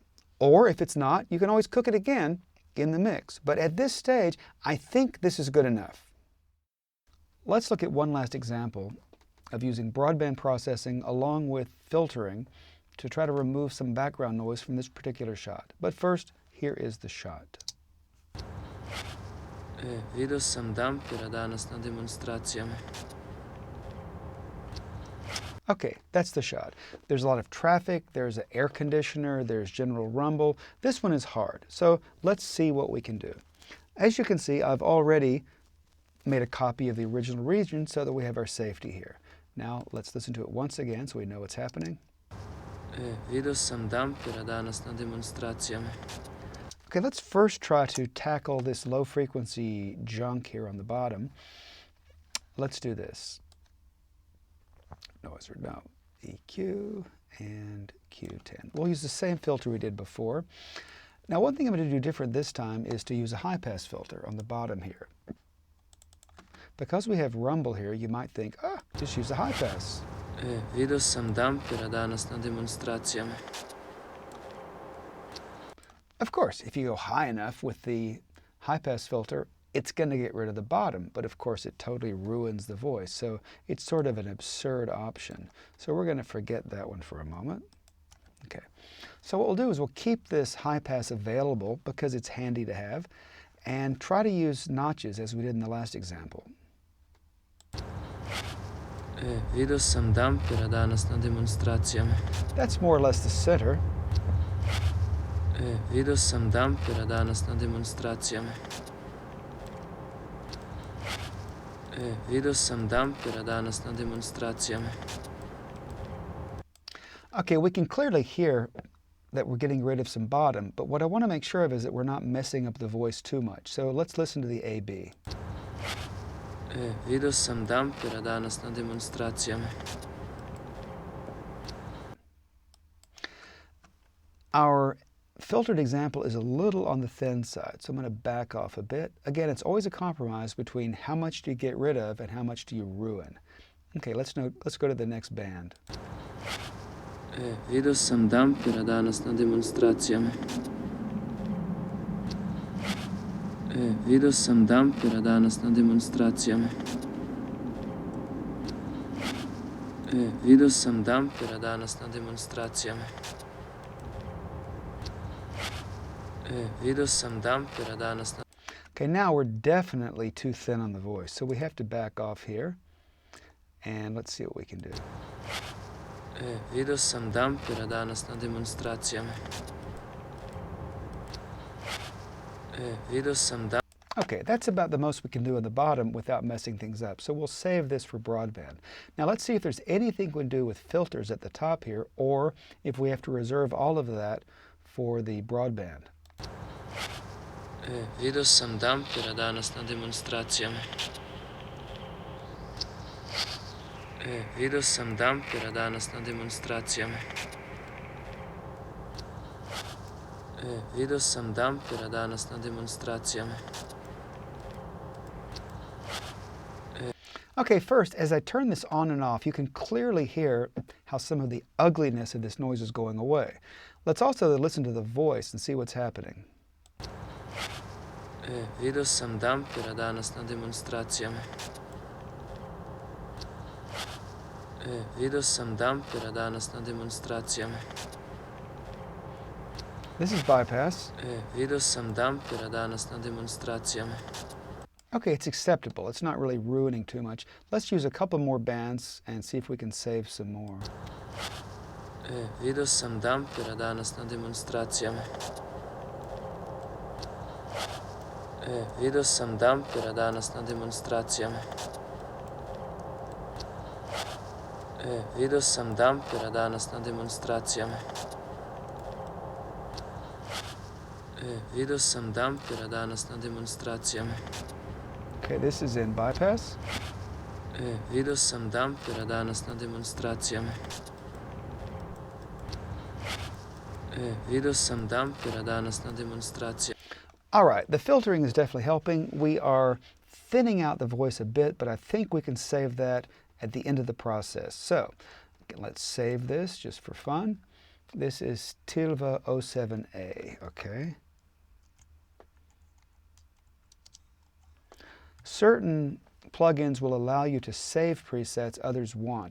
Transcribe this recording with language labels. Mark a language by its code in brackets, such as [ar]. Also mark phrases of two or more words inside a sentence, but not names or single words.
[en] Or if it's not, you can always cook it again in the mix. But at this stage, I think this is good enough. Let's look at one last example of using broadband processing along with filtering to try to remove some background noise from this particular shot. But first, here is the shot. [sl] Videl sem dampera danes na demonstracijama. [en] Okay, that's the shot. There's a lot of traffic, there's an air conditioner, there's general rumble. This one is hard, so let's see what we can do. As you can see, I've already made a copy of the original region so that we have our safety here. Now let's listen to it once again so we know what's happening. [sl] Videl sem dampera danes na demonstracijama. [en] Okay, let's first try to tackle this low frequency junk here on the bottom. Let's do this. No, EQ and Q10. We'll use the same filter we did before. Now one thing I'm going to do different this time is to use a high pass filter on the bottom here. Because we have rumble here, you might think, just use a high pass. [sl] Videl sem dampera danes na demonstracijama. [en] Of course, if you go high enough with the high pass filter, it's going to get rid of the bottom, but of course it totally ruins the voice. So it's sort of an absurd option. So we're going to forget that one for a moment. Okay. So what we'll do is we'll keep this high pass available because it's handy to have and try to use notches as we did in the last example. [sl] Videl sem dampera danes na demonstracijama. [en] That's more or less the center. [sl] Videl sem dampera danes na demonstracijama. Videl sem dampera danes na demonstracijama. [en] Okay, we can clearly hear that we're getting rid of some bottom, but what I want to make sure of is that we're not messing up the voice too much. So let's listen to the A-B. [sl] Videl sem dampera danes na demonstracijama. [en] Our filtered example is a little on the thin side, so I'm going to back off a bit. Again, it's always a compromise between how much do you get rid of and how much do you ruin. Okay, let's go to the next band. [hr] Vidio sam dampera danas na demonstracijama. Vidio sam dampera danas na demonstracijama. Vidio sam dampera danas na demonstracijama. Vidio sam dampera danas na... [en] Okay, now we're definitely too thin on the voice, so we have to back off here. And let's see what we can do. [hr] Vidio sam dampera danas na demonstracijama. Vidio sam dampera... [en] Okay, that's about the most we can do on the bottom without messing things up. So we'll save this for broadband. Now let's see if there's anything we can do with filters at the top here, or if we have to reserve all of that for the broadband. [hr] Vidio sam dampera danas na demonstracijama. Vidio sam dampera danas na demonstracijama. Vidio sam dampera danas na demonstracijama. [en] Okay, first, as I turn this on and off, you can clearly hear how some of the ugliness of this noise is going away. Let's also listen to the voice and see what's happening. [hr] Vidio sam dampera danas na demonstracijama. Vidio sam dampera danas na demonstracijama. [en] This is bypass. [hr] Vidio sam dampera danas na demonstracijama. [en] Okay, it's acceptable. It's not really ruining too much. Let's use a couple more bands and see if we can save some more. [hr] Vidio sam dampera danas na demonstracijama. Vidio sam dampera danas na demonstracijama. Vidio sam dampera danas na demonstracijama. Vidio sam dampera danas na demonstracijama. [en] Okay, this is in bypass. [hr] Vidio sam dampera danas na demonstracijama. Vidio sam dampera danas na demonstracijama. [en] All right, the filtering is definitely helping. We are thinning out the voice a bit, but I think we can save that at the end of the process. So let's save this just for fun. This is Tilva 07A, okay? Certain plugins will allow you to save presets, others won't.